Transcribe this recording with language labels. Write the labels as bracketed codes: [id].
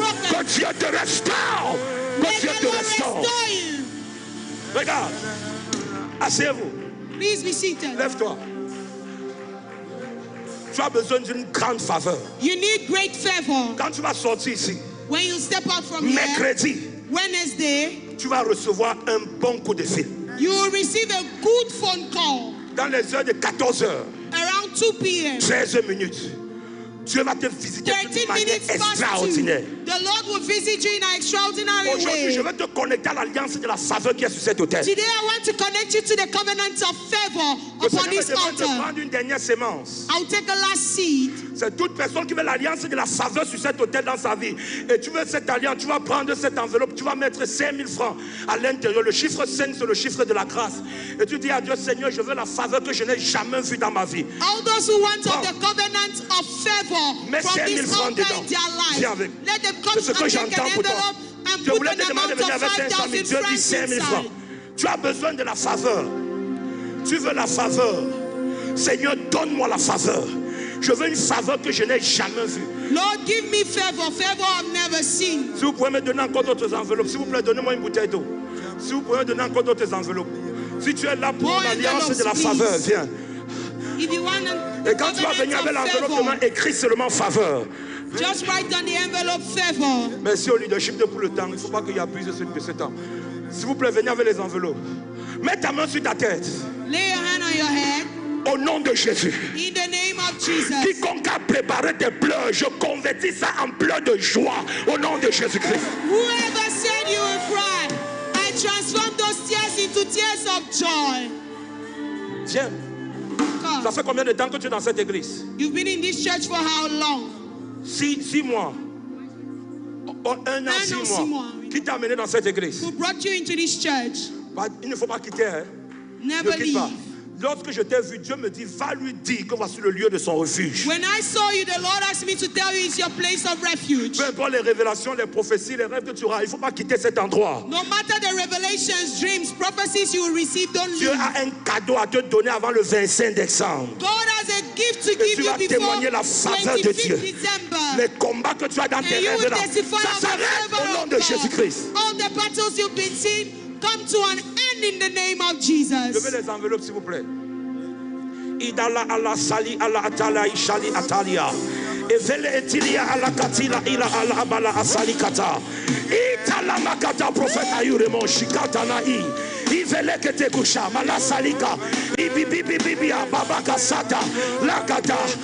[fr] Que Dieu te restaure. Que Dieu te restaure. Regarde. Asseyez-vous. [en] Please be seated. [fr] Lève-toi. Tu as besoin d'une grande faveur. [en] You need great favor. [fr] Quand tu vas sortir ici, [en] when you step out from [fr] mercredi, [en] here, Wednesday, [fr] tu vas recevoir un bon coup de fil. [en] You will receive a good phone call. [fr] Dans les heures de 14 heures, [en] around 2 p.m. [fr] 13 minutes, Dieu va te visiter d'une manière extraordinaire. [en] The Lord will visit you in an extraordinary way. [fr] Aujourd'hui, je vais te connecter à l'alliance de la faveur qui est sur cet autel. [en] Today, I want to connect you to the covenant of favor upon this altar. [fr] Je vais prendre une dernière sémence. [en] I'll take a last seed. [fr] C'est toute personne qui veut l'alliance de la faveur sur cet autel dans sa vie. Et tu veux cette alliance, tu vas prendre cette enveloppe, tu vas mettre 5 000 francs à l'intérieur. Le chiffre 5, c'est le chiffre de la grâce. Et tu dis à Dieu, Seigneur, je veux la faveur que je n'ai jamais vue dans ma vie. [en] All those who want the covenant of favor from this altar in their life, let them come and take an envelope and put an amount of 5,000 francs inside. [fr] Tu as besoin de la faveur. Tu veux la faveur. Seigneur, donne-moi la faveur. Je veux une faveur que je n'ai jamais vue. [en] Lord, give me favor, favor I've never seen. [fr] Si vous pouvez me donner encore d'autres enveloppes, s'il vous plaît, donnez-moi une bouteille d'eau. Si vous pouvez me donner encore d'autres enveloppes. Si tu es là pour l'alliance de la faveur, viens. Et quand tu vas venir avec l'enveloppe, demain, écris seulement faveur. [en] Just write on the envelope favor. [fr] Merci au leadership de pour le temps. Il ne faut pas qu'il y abuse de ce temps. S'il vous plaît, venez avec les enveloppes. Mets ta main sur ta tête. [en] Lay your hand on your head. [fr] Au nom de Jésus. [en] In the name of Jesus. [fr] Quiconque a préparé des pleurs, je convertis ça en pleurs de joie. Au nom de Jésus-Christ. [en] Whoever said you will cry, I transform those tears into tears of joy. [fr] Viens. Ça fait combien de temps que tu es dans cette église? [en] You've been in this church for how long? [fr] 6 mois. 1 an, 6 mois. Qui t'a amené dans cette église? [en] Who brought you into this church? [fr] Il ne faut pas quitter. Hein? [en] Never leave. [fr] Pas. Lorsque je t'ai vu, Dieu me dit, va lui dire que voici le lieu de son refuge. [en] When I saw you, the Lord asked me to tell you it's your place of refuge. [fr] Peu importe les révélations, les prophéties, les rêves que tu auras, il ne faut pas quitter cet endroit. [en] No matter the revelations, dreams, prophecies you will receive, don't leave. [fr] Dieu a un cadeau à te donner avant le 25 décembre. [en] God has a gift to give you before [fr] témoigner la faveur de Dieu. Les combats que tu as dans tes rêves, ça s'arrête au nom de Jésus-Christ. [en] All the battles you've been seeing come to an end in the name of Jesus. [fr] Levez les enveloppes, s'il vous plaît. Idala ala sali ala atala ishali atalia. Evele etilia ala katila ila ala abala asali kata. Itala makata prophète ayuremo shikata na i. Ivele kete kusha mala salika. Ibibi bibi baba kasata la kata.